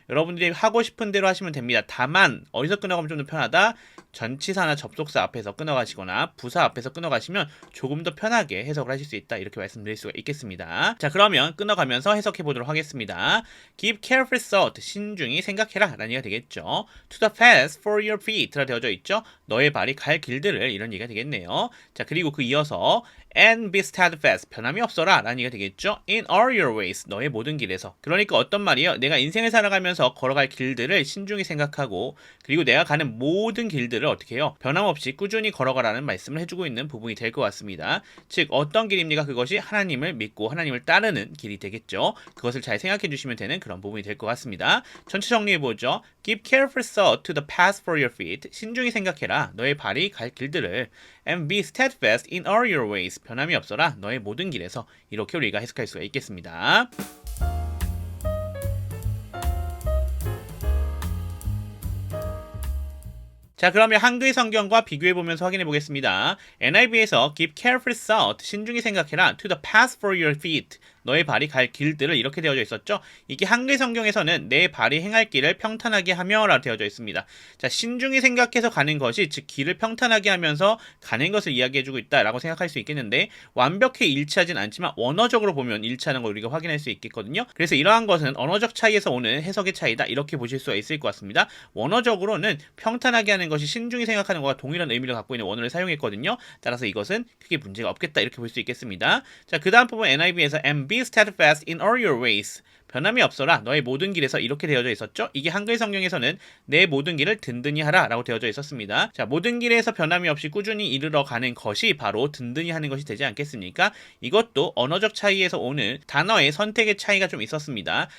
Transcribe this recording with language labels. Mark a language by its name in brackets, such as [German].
[Korean] 여러분들이 하고 싶은 대로 하시면 됩니다. 다만 어디서 끊어가면 좀 더 편하다? 전치사나 접속사 앞에서 끊어가시거나 부사 앞에서 끊어가시면 조금 더 편하게 해석을 하실 수 있다. 이렇게 말씀드릴 수가 있겠습니다. 자, 그러면 끊어가면서 해석해 보도록 하겠습니다. [English] Give careful thought, [Korean] 신중히 생각해라 라는 얘기가 되겠죠. [English] To the path for your feet [Korean] 라 되어져 있죠. 너의 발이 갈 길들을 이런 얘기가 되겠네요. 자, 그리고 그 이어서 [English] and be steadfast, [Korean] 변함이 없어라 라는 얘기가 되겠죠. [English] In all your ways, [Korean] 너의 모든 길에서. 그러니까 어떤 말이에요? 내가 인생을 살아가면서 걸어갈 길들을 신중히 생각하고 그리고 내가 가는 모든 길들을 어떻게 해요? 변함없이 꾸준히 걸어가라는 말씀을 해주고 있는 부분이 될 것 같습니다. 즉 어떤 길입니까? 그것이 하나님을 믿고 하나님을 따르는 길이 되겠죠. 그것을 잘 생각해 주시면 되는 그런 부분이 될 것 같습니다. 전체 정리해보죠. [English] Give careful thought to the path for your feet. [Korean] 신중히 생각해라. 너의 발이 갈 길들을. [English] And be steadfast in all your ways. [Korean] 변함이 없어라. 너의 모든 길에서. 이렇게 우리가 해석할 수가 있겠습니다. 자, 그러면 한글 성경과 비교해 보면서 확인해 보겠습니다. NIV에서 [English] give careful thought, [Korean] 신중히 생각해라, [English] to the path for your feet, [Korean] 너의 발이 갈 길들을 이렇게 되어져 있었죠. 이게 한글 성경에서는 내 발이 행할 길을 평탄하게 하며 라고 되어져 있습니다. 자, 신중히 생각해서 가는 것이 즉 길을 평탄하게 하면서 가는 것을 이야기해주고 있다라고 생각할 수 있겠는데 완벽히 일치하진 않지만 원어적으로 보면 일치하는 걸 우리가 확인할 수 있겠거든요. 그래서 이러한 것은 언어적 차이에서 오는 해석의 차이다 이렇게 보실 수가 있을 것 같습니다. 원어적으로는 평탄하게 하는 것이 신중히 생각하는 것과 동일한 의미를 갖고 있는 원어를 사용했거든요. 따라서 이것은 크게 문제가 없겠다 이렇게 볼 수 있겠습니다. 자, 그 다음 부분 NIV에서 [English] be steadfast in all your ways. [Korean] 변함이 없어라. 너의 모든 길에서 이렇게 되어져 있었죠. 이게 한글 성경에서는 내 모든 길을 든든히 하라 라고 되어져 있었습니다. 자, 모든 길에서 변함이 없이 꾸준히 이르러 가는 것이 바로 든든히 하는 것이 되지 않겠습니까? 이것도 언어적 차이에서 오는 단어의 선택의 차이가 좀 있었습니다.